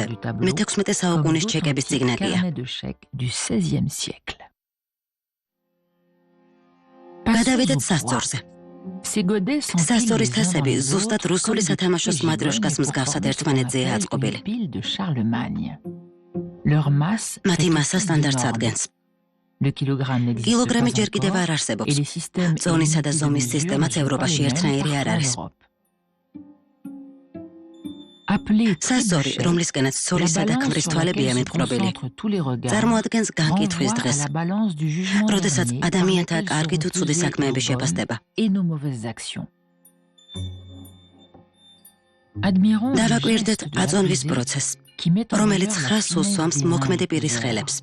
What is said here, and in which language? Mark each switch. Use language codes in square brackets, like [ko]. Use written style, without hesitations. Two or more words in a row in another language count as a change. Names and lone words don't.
[fr] étagères du tableau [ka] მე-16 [fr] comme [ka] საუკუნის ჩეკების [fr] d'authentiques [ka] წიგნებია. [fr] carnets de chèques du XVIe siècle. [ka] გადავიდეთ [fr] Passons au [ka] სასწორზე. [fr] poids. Ces godets sont [ka] სასწორის თასები ზუსტად რუსული სათამაშოს მატრიოშკას მსგავსად ერთმანეთზეა აწყობილი. [fr] pile de Charlemagne. Leur masse [ka] მათი [fr] est [ka] მასა [fr] aussi [ka] სტანდარტს [fr] énorme. [ka] ადგენს. [fr] Le kilogramme n'existe [ka] კილოგრამი [fr] pas [ka] ჯერ კიდევ [fr] encore [ka] არ [fr] et [ka] არსებობს. [fr] les systèmes et [ka] ზონისა და [fr] unités de [ka] ზომის [fr] mesure [ka] სისტემაც [fr] ne sont pas [ka] ევროპაში [fr] les mêmes [ka] ერთნაირი არ [fr] partout en [ka] არის. [fr] Europe. Appelé [ka] სასწორი, რომლისკენაც ცოლისა და ქმრის თვალებია მიპყრობილი, წარმოადგენს განკითხვის დღეს, როდესაც ადამიანთა კარგი თუ ცუდი საქმეების შეფასდება. დავაკვირდეთ აწონვის პროცესს, რომელიც ხაზს უსვამს მოქმედი პირის ხელებს.